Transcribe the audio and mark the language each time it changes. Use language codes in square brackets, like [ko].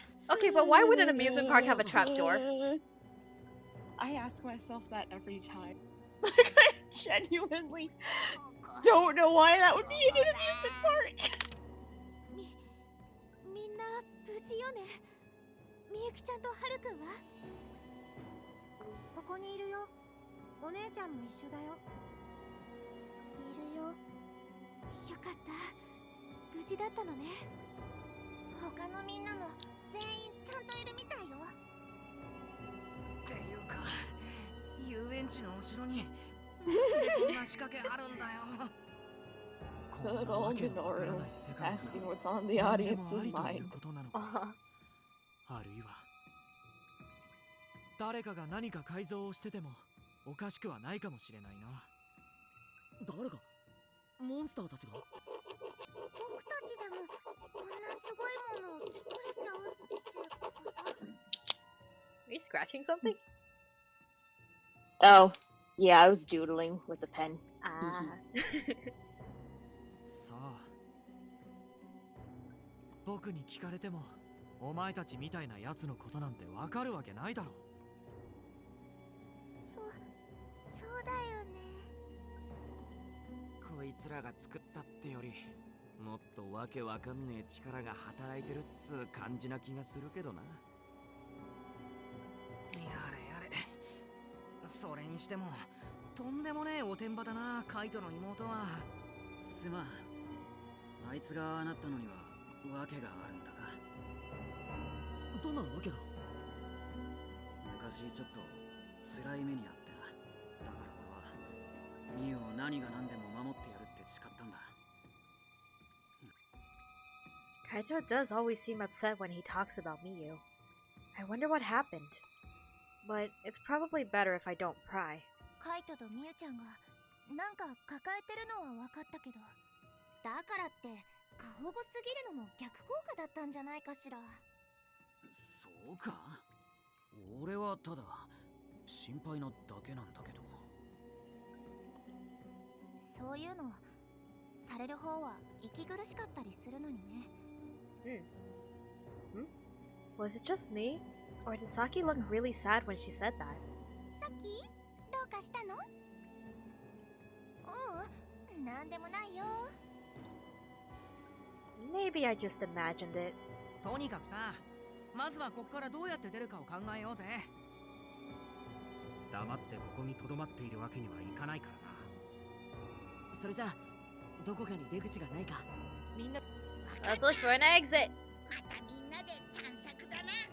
[en] okay, but why would an amusement park have a trapdoor? I ask myself that every time. Like, I genuinely don't know why that would be in an amusement park. [ja] みんな無事よね。みゆきちゃんとはるくんは？ここにいるよ。お姉ちゃんも一緒だよ。いるよ。よかった。無事だったのね。他のみんなも全員ちゃんといるみたいよ。っていうか、遊園地の後ろになんでこんな仕掛けあるんだよ。こんなわけのわからない世界が [en] asking what's on the [ja] 何でも [en] audience's [ja] ありということなのか、あるいは誰かが何か改造をしててもおかしくはないかもしれないな。誰が？モンスターたちが？僕たちでもこんなすごいものを作れちゃうってこと？ [en] Are you scratching something? Oh, yeah, I was doodling with a pen. Ah. [ja] さあ、僕に聞かれてもお前たちみたいなやつのことなんてわかるわけないだろ。そうだよね。こいつらが作ったってよりもっとわけわかんねえ力が働いてるっつう感じな気がするけどな。やれやれ。それにしてもとんでもねえおてんばだな、カイトの妹は。すまん、あいつがああなったのには訳があるんだが。どんな訳が？昔ちょっと辛い目にあってな。だから俺はミユを何が何でも守ってやるって誓ったんだ。 [en] Kaito does always seem upset when he talks about Miyu. I wonder what happened. But it's probably better if I don't pry. [ja] カイトとみゆちゃんがなんか抱えてるのは分かったけど、だからって過保護すぎるのも逆効果だったんじゃないかしら。そうか？俺はただ心配なだけなんだけど。そういうのされる方は息苦しかったりするのにね。 [en] Was it just me? Or did Saki look really sad when she said that? [ja] さっきどうかしたの？うん、なんでもないよ。 [en] Maybe I just imagined it. [ja] とにかくさ、まずはこっからどうやって出るかを考えようぜ。黙ってここに留まっているわけにはいかないからな。それじゃあどこかに出口がないかみんな。 [en] Let's look for an exit! [ja] またみんなで探索だな。